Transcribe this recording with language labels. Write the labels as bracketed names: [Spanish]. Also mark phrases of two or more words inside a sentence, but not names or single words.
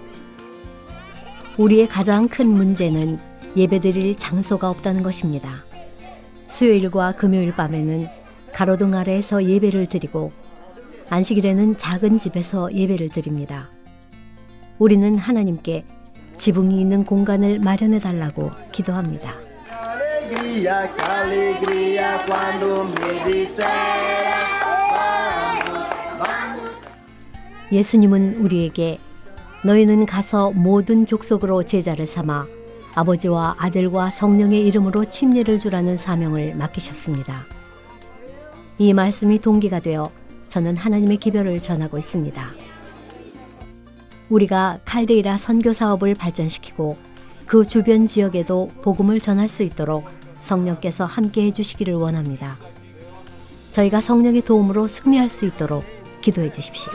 [Korean] 우리의 가장 큰 문제는 예배드릴 장소가 없다는 것입니다. 수요일과 금요일 밤에는 가로등 아래에서 예배를 드리고 안식일에는 작은 집에서 예배를 드립니다. 우리는 하나님께 지붕이 있는 공간을 마련해 달라고 기도합니다. [Portuguese] Alegria, que alegria quando me disseram [Korean] 예수님은 우리에게 너희는 가서 모든 족속으로 제자를 삼아 아버지와 아들과 성령의 이름으로 침례를 주라는 사명을 맡기셨습니다. 이 말씀이 동기가 되어 저는 하나님의 기별을 전하고 있습니다. 우리가 칼데이라 선교 사업을 발전시키고 그 주변 지역에도 복음을 전할 수 있도록 성령께서 함께해 주시기를 원합니다. 저희가 성령의 도움으로 승리할 수 있도록 기도해 주십시오.